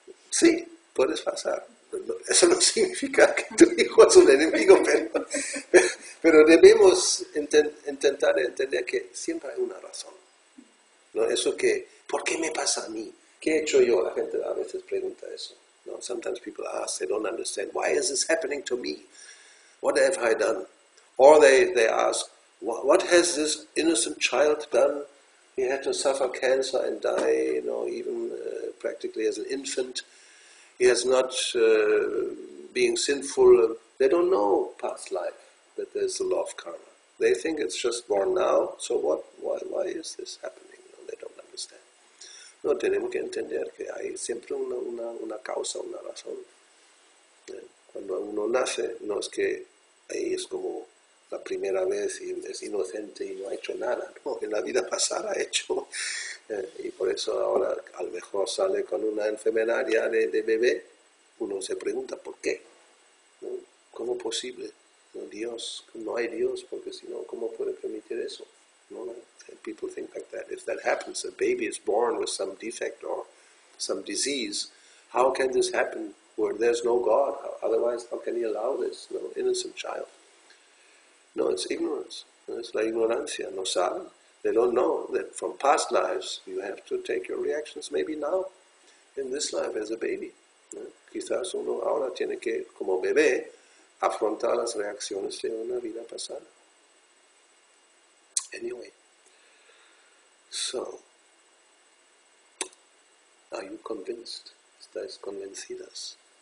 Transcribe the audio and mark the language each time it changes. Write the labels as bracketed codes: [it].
[es] Sí, puedes pasar. Eso no significa que tu hijo es un enemigo, pero debemos intentar entender que siempre hay una razón. ¿No? Eso que, ¿por qué me pasa a mí? ¿Qué he hecho yo? La gente a veces pregunta eso. No? [en] Sometimes people ask, they don't understand, why is this happening to me? What have I done? Or they ask, what has this innocent child done? He had to suffer cancer and die, even practically as an infant. He has not, being sinful, they don't know past life, that there's the law of karma. They think it's just born now, so what? Why is this happening? They don't understand. [es] No, tenemos que entender que hay siempre una causa, una razón. Cuando uno nace, no es que ahí es como la primera vez y es inocente y no ha hecho nada, no, en la vida pasada ha hecho, y por eso ahora a lo mejor sale con una enfermedad ya de bebé, uno se pregunta ¿por qué? ¿No? ¿Cómo es posible? No hay Dios, porque si no, ¿cómo puede permitir eso? [en] ¿No? People think like that. If that happens, a baby is born with some defect or some disease, how can this happen where there's no God? Otherwise, how can he allow this? No, innocent child. No, it's ignorance. [es] It's la ignorancia. No saben. [en] They don't know that from past lives you have to take your reactions maybe now, in this life as a baby. [es] ¿No? Quizás uno ahora tiene que, como bebé, afrontar las reacciones de una vida pasada. [en] Anyway, so, are you convinced? [es] ¿Estáis convencidas?